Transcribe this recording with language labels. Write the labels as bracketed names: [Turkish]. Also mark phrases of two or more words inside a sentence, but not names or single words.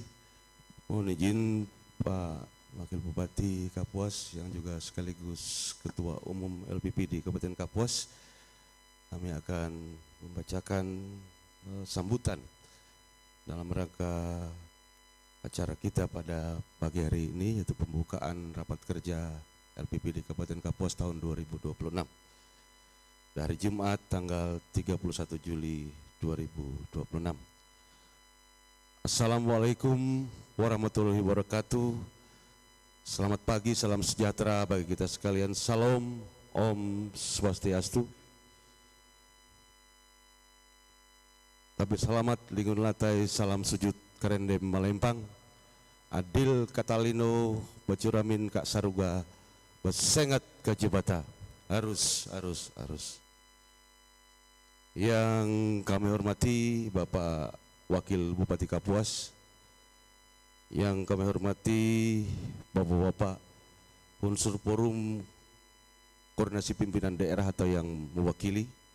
[Indonesian] Mohon izin Pak Wakil Bupati Kapuas yang juga sekaligus Ketua Umum LPPD Kabupaten Kapuas, kami akan membacakan sambutan dalam rangka acara kita pada pagi hari ini, yaitu pembukaan rapat kerja LPPD Kabupaten Kapuas tahun 2026 dari Jumat tanggal 31 Juli 2026. [Arabic] السلام عليكم ورحمة الله وبركاته. [Indonesian] Selamat pagi, salam sejahtera bagi kita sekalian. Salam, [Balinese] Om Swastiastu. [Ngaju] Tapi selamat lingun latai, salam sujud karendem malempang. [Kendayan] Adil katalino, bacuramin kak saruga, besengat kajibata. [Indonesian] Harus. Yang kami hormati Bapak Wakil Bupati Kapuas, yang kami hormati Bapak-Bapak unsur forum koordinasi pimpinan daerah atau yang mewakili,